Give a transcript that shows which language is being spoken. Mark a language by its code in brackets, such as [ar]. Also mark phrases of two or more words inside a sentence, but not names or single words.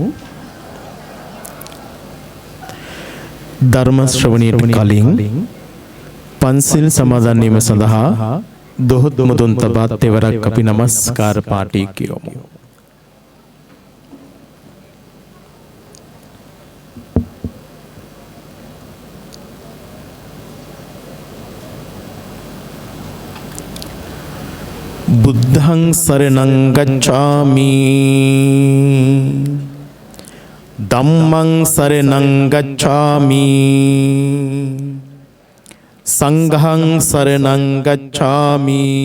[si] ධර්ම ශ්‍රවණයට කලින් පන්සිල් සමාදන් වීම සඳහා දොහොත් මුදුන් තබා තෙවරක් අපි නමස්කාර පාඨය කියවමු. [pi] බුද්ධං සරණං ගච්ඡාමි ධම්මං සරණං ගච්ඡාමි සංඝං සරණං ගච්ඡාමි